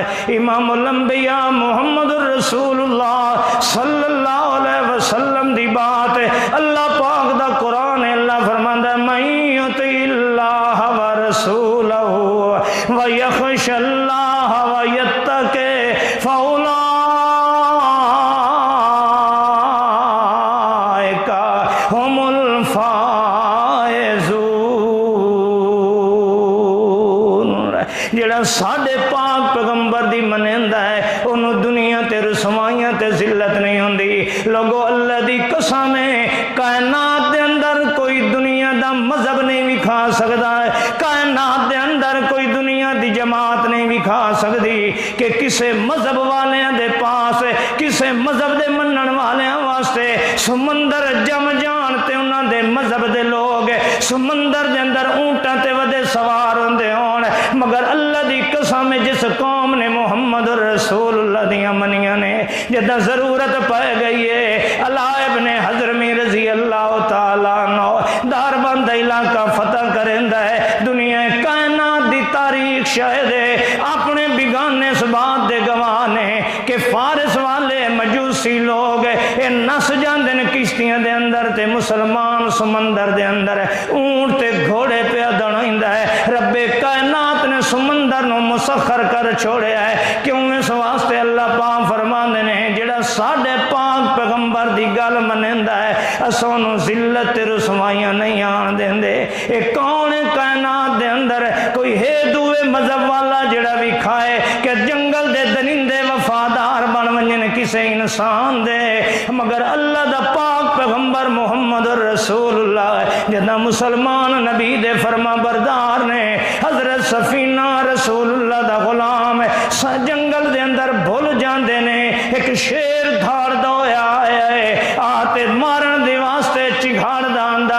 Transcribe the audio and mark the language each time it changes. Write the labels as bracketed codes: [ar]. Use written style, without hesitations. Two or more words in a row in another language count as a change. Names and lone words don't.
[pa] امام الانبیاء محمد رسول اللہ [ar] صلی اللہ علیہ وسلم [pa] دی بات ہے، اللہ پاک دا قرآن ہے، اللہ فرماندا ہے [ar] من یطع اللہ ورسولہ ویخشى اللہ ویتقی فاولئک هم الفائزون۔ [pa] جڑا ساڈے پاک پیغمبر دی منیندا ہے انہوں دنیا تے رسوائیاں تے ذلت نہیں ہوندی۔ لوگو اللہ دی قسم ہے کائنات دے اندر کوئی دنیا دا مذہب نہیں وکھا سکدا ہے، کائنات دے اندر کوئی دنیا دی جماعت نہیں وکھا سکدی کہ کسے مذہب والیاں دے پاس کسے مذہب دے منن والیاں واسطے سمندر جم جان تے انہاں دے مذہب دے لوگ سمندر دے اندر اونٹاں تے ودے سوار ہوندے ہون، مگر اللہ دی قسم جس قوم نے محمد رسول اللہ دیاں منیاں نے جدہ ضرورت پائے گئی ہے، علاء ابن حضرمی [ar] رضی اللہ تعالیٰ عنہ [pa] دار بند علاقہ فتح کرندہ ہے، دنیا کائنات دی تاریخ شاہد ہے، اپنے بگانے اس بات دے گوانے کہ فارس والے مجوسی لوگ اے نس جاندے نے کشتیاں دے اندر تے مسلمان سمندر دے اندر اونٹ تے گھوڑے پہ دڑائندہ ہے، رب کائنات نے سمندر نو مسخر کر چھوڑے ہے، کیوں اس واسطے اللہ پاک فرماندے نے جڑا ساڈے پاک پیغمبر دی گل منیندا ہے اسانو ذلت تے رسوائیاں نہیں آن دیندے۔ اے کون کائنات دے اندر کوئی ہے دوے مذہب والا جڑا بھی کھائے کہ جنگل دے درندے وفادار بن ونجن کسے انسان دے، مگر اللہ دا پاک پیغمبر محمد رسول اللہ جدہ مسلمان نبی دے فرما بردار نے حضرت سفینہ رسول اللہ دا غلام جنگل دے اندر بھول جاندے نے، ایک شیر دھار دویا ہے آتے مارن دی واسطے چگھاڑ داندہ